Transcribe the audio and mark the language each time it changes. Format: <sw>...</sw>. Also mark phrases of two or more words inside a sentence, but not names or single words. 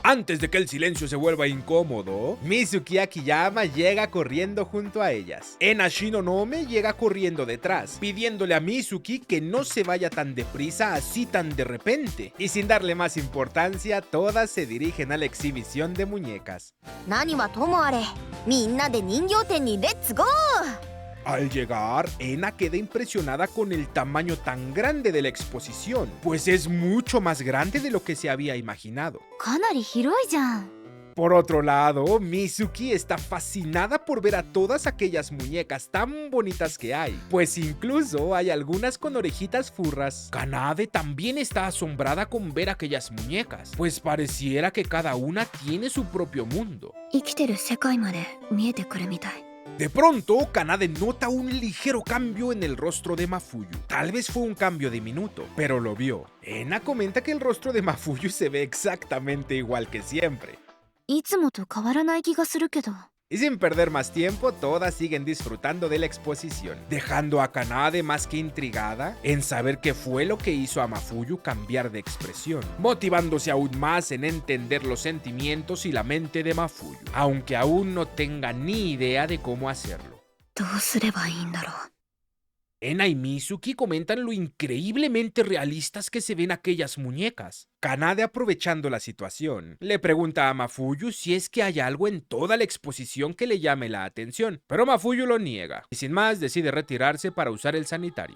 <es>Antes de que el silencio se vuelva incómodo, Mizuki Akiyama llega corriendo junto a ellas. Ena Shinonome llega corriendo detrás, pidiéndole a Mizuki que no se vaya tan deprisa así tan de repente, y sin darle más importancia, todas se dirigen a la exhibición de muñecas.</es> <ja>何はともあれ、みんなで人形店に</ja> <en>let's go.</en> <es>Al llegar, Ena queda impresionada con el tamaño tan grande de la exposición, pues es mucho más grande de lo que se había imaginado.</es> <ja>かなり広いじゃん。</ja> <es>Por otro lado, Mizuki está fascinada por ver a todas aquellas muñecas tan bonitas que hay, pues incluso hay algunas con orejitas furras. Kanade también está asombrada con ver aquellas muñecas, pues pareciera que cada una tiene su propio mundo.</es> <ja>生きてる世界まで見えてくるみたい。</ja> <es>De pronto, Kanade nota un ligero cambio en el rostro de Mafuyu. Tal vez fue un cambio diminuto, pero lo vio. Ena comenta que el rostro de Mafuyu se ve exactamente igual que siempre.</es> <ja>いつもと変わらない気がするけど。</ja> <es>Y sin perder más tiempo, todas siguen disfrutando de la exposición, dejando a Kanade más que intrigada en saber qué fue lo que hizo a Mafuyu cambiar de expresión, motivándose aún más en entender los sentimientos y la mente de Mafuyu, aunque aún no tenga ni idea de cómo hacerlo.</es> <ja>どうすればいいんだろう。</ja> <es>Ena y Mizuki comentan lo increíblemente realistas que se ven aquellas muñecas. Kanade, aprovechando la situación, le pregunta a Mafuyu si es que hay algo en toda la exposición que le llame la atención, pero Mafuyu lo niega, y sin más decide retirarse para usar el sanitario.</es>